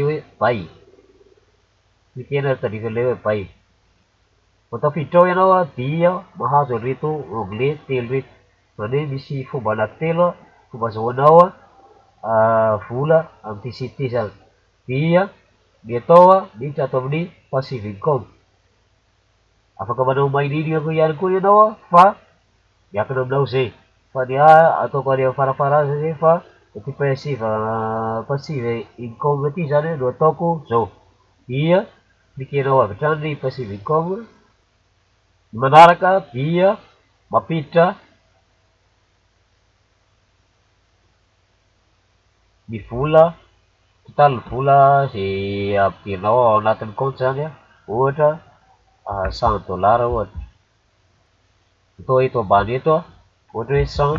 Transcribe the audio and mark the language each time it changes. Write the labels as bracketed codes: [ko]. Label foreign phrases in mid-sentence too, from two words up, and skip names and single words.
[mg] hoe bay klikena tadrivan'ilay hoe bay vao tafiditra ao ianao a dia mahazo an'ireto onglet telo reto zany hoe misy fomba anankitelo fomba azahoanao a vola amin'ity site ty zany dia ny atao a miditra ato amin'ny [en] passive income [mg] afaka manao maininy ihany koa ianao a fa miakina aminao zay fa ny ataoko any farafara azy zay fa ty [en] passive income [mg] ty zany no ataoko zao dia klikenao avy hatrany ny [en] passive income [mg] ny manaraka dia mampiditra ny vola totaly vola zay ampidirinao ao anatin'ny compte zany a ohatra $100 ohatra atao eto ambany eto a ohatra hoe